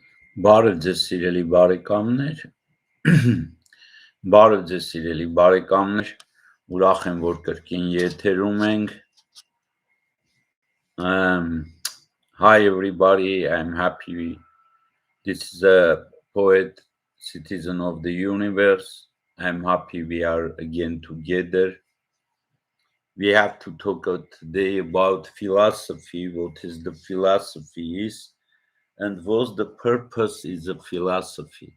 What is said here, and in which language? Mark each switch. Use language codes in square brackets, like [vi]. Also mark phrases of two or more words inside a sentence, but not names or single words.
[hy] Բարև ձեզ սիրելի բարեկամներ, բարև ձեզ սիրելի բարեկամներ, ուրախ եմ, որ կրկին եթերում ենք. [en] Hi everybody, I'm happy. This is a poet, citizen of the universe. I'm happy we are again together. We have to talk today about philosophy, what is the philosophy is, and what's the purpose is of philosophy.